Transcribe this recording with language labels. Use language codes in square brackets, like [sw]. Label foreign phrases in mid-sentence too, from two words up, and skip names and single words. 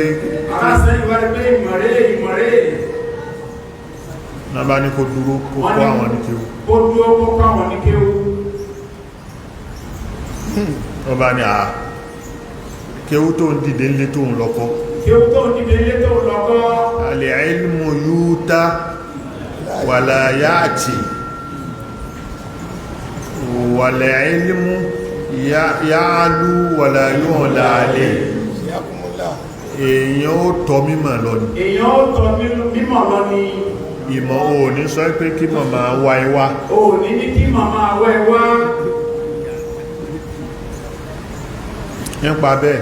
[yo] ará sẹ́yìn wá rí pé ìmọ̀re náà bá ní kó dúró kó kọ́ àwọn ní kéwú. ó dúró kó kọ́ àwọn ní kéwú. Wọ́n bá ní kéwú tó ń dìde ńlé tó ń lọ́kọ́. Kéwú tó ń dìde ńlé tó ń lọ́kọ́. [ar] العلم يؤتى ولا يأتي والعلم يعلو ولا يعلى عليه. [yo] Èèyàn ó tọ́ mímọ̀ lọ ni. Èèyàn ó tọ́ mímọ̀ lọ ni. Ìmọ̀ ò ní sọ pé kí màmá wá ẹwà. Ò ní ní kí màmá wá ẹwà. Nípa bẹ́ẹ̀,